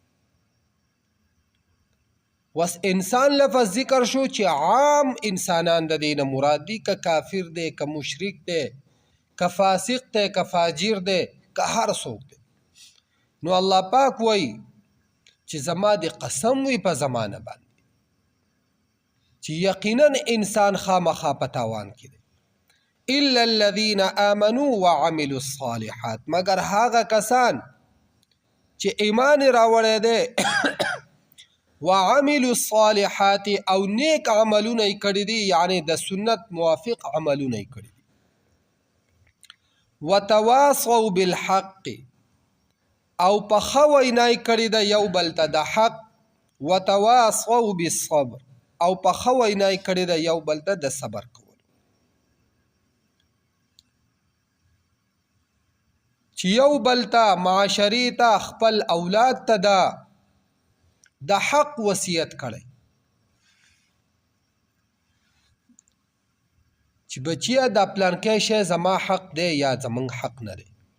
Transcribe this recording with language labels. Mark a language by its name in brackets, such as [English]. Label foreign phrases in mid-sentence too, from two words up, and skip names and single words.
[Pashto] وس انسان لفظ ذکر شو چې عام انسانان د دې نه مراد دي، که کافر دی، که مشرک دی، که فاسق دی، که فاجر دی، که هر څوک دی. نو الله پاک وایي چې زما د قسم وي په زمانه باندې چې یقینا انسان خامخا په تاوان کې دی. [Arabic] الا الذين آمنوا وعملوا الصالحات، [Pashto] مگر هغه کسان چې ایمان راوړی دی [Arabic] وعملوا الصالحات [Pashto] او نیک عملونه یې کړي دي، یعنی د سنت موافق عملونه یې کړي دي. [Arabic] وتواصوا بالحق [Pashto] او په ښه وینا یې کړې ده یو بل ته د حق. [Arabic] وتواصوا بالصبر [Pashto] او په ښه وینا یې کړې ده یو بل ته د صبر کول. چې یو بل ته معاشرې ته خپل اولاد ته د حق وصیت کړی چې بچیه دا پلانکی شی زما حق دی یا زمونږ حق نه دی.